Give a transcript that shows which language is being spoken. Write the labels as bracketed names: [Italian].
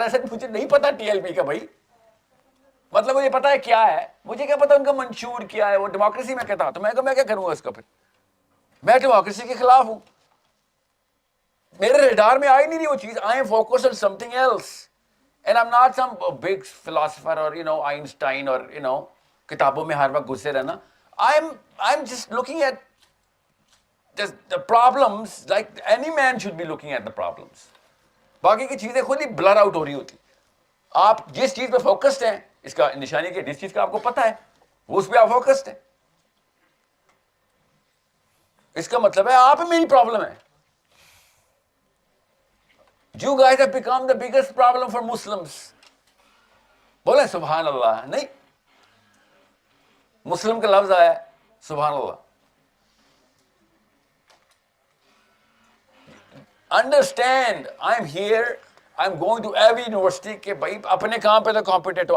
[Urdu] ایسے مجھے نہیں پتا ٹی ایل پی کا بھائی, مطلب مجھے پتا ہے کیا ہے, مجھے کیا پتا ان کا منشور کیا ہے. وہ ڈیموکریسی میں کہتا, تو میں کیا کروں گا اس کا. پھر میں ڈیموکریسی کے خلاف ہوں, میرے ریڈار میں آئی نہیں وہ چیز. [English] I am focused on something else and I am not some big philosopher [Urdu] اور آئنسٹائن اور کتابوں میں ہر وقت گھسے رہنا. [English] I am just looking at the problems like any man should be looking at the problems. [Urdu] باقی کی چیزیں خود ہی بلر آؤٹ ہو رہی ہوتی. آپ جس چیز پہ فوکسڈ ہیں, اس کا نشانی کہ جس چیز کا آپ کو پتا ہے وہ اس پہ آپ فوکسڈ ہیں. اس کا مطلب ہے آپ میری پرابلم ہے. [English] You guys have become the biggest problem for Muslims. [Urdu] بولیں سبحان اللہ. نہیں, مسلم کا لفظ آیا ہے, سبحان اللہ. [English] Understand, I'm here, I'm going to every university [Urdu] کہ بھائی اپنے کام پہ تو کمپیٹنٹ ہو.